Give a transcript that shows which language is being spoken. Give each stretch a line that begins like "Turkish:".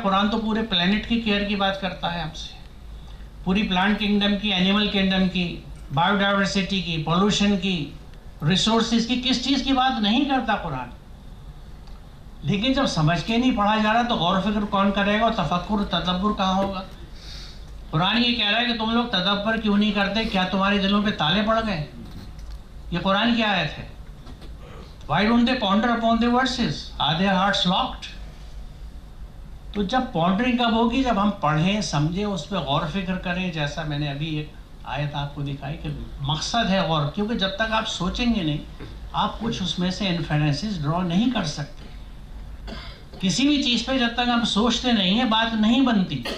Urdu: قرآن تو پورے پلانٹ کی کیئر کی بات کرتا ہے ہم سے، پوری پلانٹ کنگڈم کی، اینیمل کنگڈم کی، بایو ڈائیورسٹی کی، پولوشن کی، ریسورسز کی، کس چیز کی بات نہیں کرتا قرآن. لیکن جب سمجھ کے نہیں پڑھا جا رہا تو غور و فکر کون کرے گا، اور تفکر تدبر کہاں ہوگا. قرآن یہ کہہ رہا ہے کہ تم لوگ تدبر کیوں نہیں کرتے، کیا تمہارے دلوں پہ تالے پڑ گئے؟ یہ قرآن کی آیت ہے.
English: Why don't they ponder upon the verses? Are their hearts locked?
Urdu: تو جب پونڈرنگ کب ہوگی، جب ہم پڑھیں، سمجھیں، اس پہ غور و فکر کریں. جیسا میں نے ابھی ایک آیت آپ کو دکھائی کہ مقصد ہے غور، کیونکہ جب تک آپ سوچیں گے نہیں آپ کچھ اس میں سے انفرنسز ڈرا نہیں کر سکتے. کسی بھی چیز پہ جب تک ہم سوچتے نہیں ہیں بات نہیں بنتی.